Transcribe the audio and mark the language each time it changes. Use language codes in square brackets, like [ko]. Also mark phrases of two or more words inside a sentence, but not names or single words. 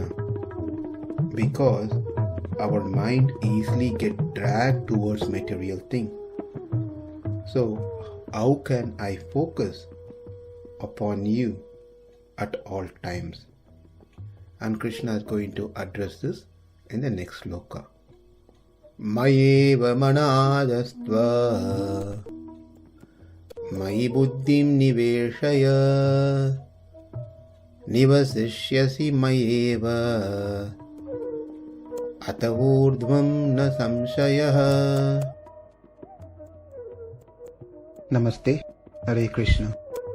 [en] Because our mind easily gets dragged towards material things. So, how can I focus upon you at all times? And Krishna is going to address this in the next sloka. [sa] मय्य् आधत्स्व, मयि बुद्धिं निवेशय, निवसिष्यसि मय्यि अत ऊर्ध्वं न संशयः. [en] Namaste. Hare Krishna.